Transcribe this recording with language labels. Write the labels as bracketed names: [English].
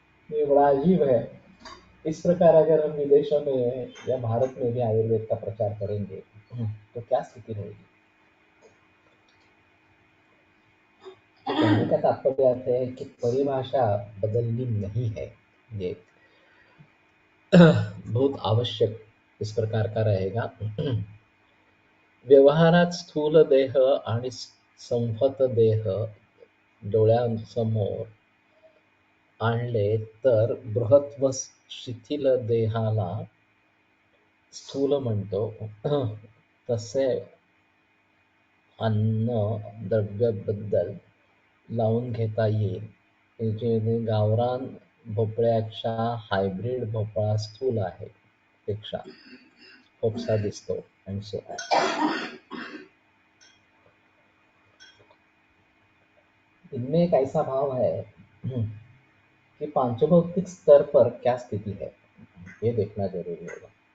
[Hindi] ये बड़ा अजीब है. इस प्रकार अगर हम विदेशों में या भारत में भी आयुर्वेद का प्रचार करेंगे तो क्या स्थिति रहेगी. कहने का तात्पर्य अर्थ है कि परिभाषा बदलनी नहीं है. ये बहुत आवश्यक इस प्रकार का रहेगा. [Marathi] व्यवहारात स्थूल देह आणि संहत देह डोळ्यांसमोर आणले तर बृहत्व शिथिल देहाला स्थूल म्हणतो. तसे अन्न द्रव्याबद्दल लावून घेता येईल. म्हणजे गावरान भोपळ्याच्या हायब्रिड भोपळा स्थूल आहे पेक्षा फोपसा दिसतो [English] and so on. [Hindi] इनमें एक ऐसा भाव है कि पांचभौतिक स्तर पर क्या स्थिति है, ये देखना जरूरी होगा.